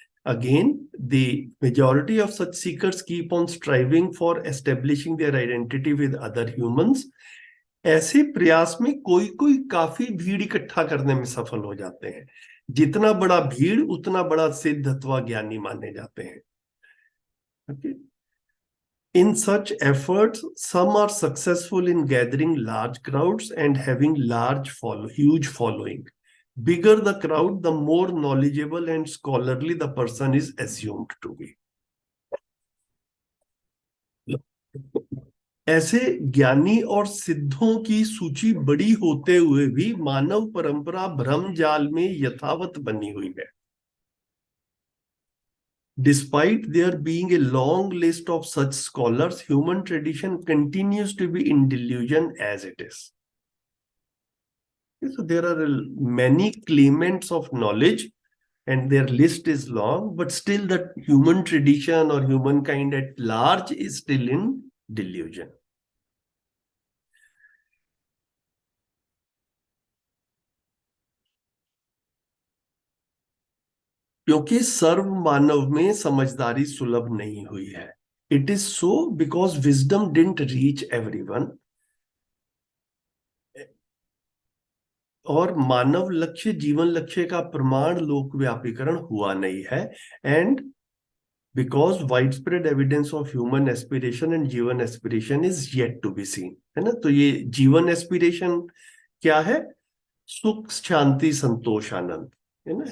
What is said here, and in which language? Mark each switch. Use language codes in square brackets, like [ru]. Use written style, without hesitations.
[en] Again, the majority of such seekers keep on striving for establishing their identity with other humans. [hi] ऐसे प्रयास में कोई काफी भीड़ इकट्ठा करने में सफल हो जाते हैं. जितना बड़ा भीड़ उतना बड़ा सिद्ध अथवा ज्ञानी माने जाते हैं. [en] Okay? In such efforts, some are successful in gathering large crowds and having huge following. Bigger the crowd, the more knowledgeable and scholarly the person is assumed to be. [hi] ऐसे ज्ञानी और सिद्धों की सूची बड़ी होते हुए भी मानव परंपरा भ्रम जाल में यथावत बनी हुई है. [en] Despite there being a long list of such scholars, human tradition continues to be in delusion as it is. So there are many claimants of knowledge, and their list is long, but still the human tradition or humankind at large is still in delusion. [hi] क्योंकि सर्व मानव में समझदारी सुलभ नहीं हुई है. [en] It is so because wisdom didn't reach everyone. [hi] और मानव लक्ष्य जीवन लक्ष्य का प्रमाण लोकव्यापीकरण हुआ नहीं है. [en] And because wide spread evidence of human aspiration and जीवन aspiration is yet to be seen, है ना. [hi] तो ये जीवन एस्पिरेशन क्या है? सुख शांति संतोष आनंद, है ना.